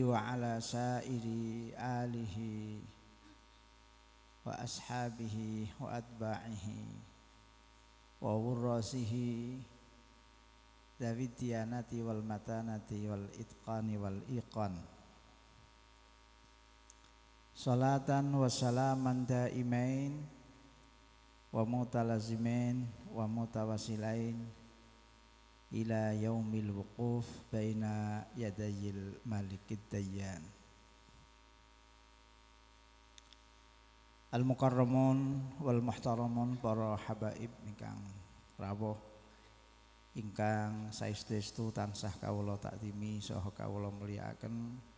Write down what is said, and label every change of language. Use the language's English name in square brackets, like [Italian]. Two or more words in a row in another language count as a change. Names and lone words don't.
[Arabic] وعلى سائر آله وأصحابه وأتباعه وورثته ذوي الديانة والمتانة والإتقان والإيقان. صلاة وسلاما دائمين ومتلازمين ومتواصلين إلى يوم الوقوف بين يدي الملك الديان. المكرمون والمحترمون, [Javanese] para habaib ingkang rawuh ingkang saestu tansah kawula takdimi saha kawula mulyakaken,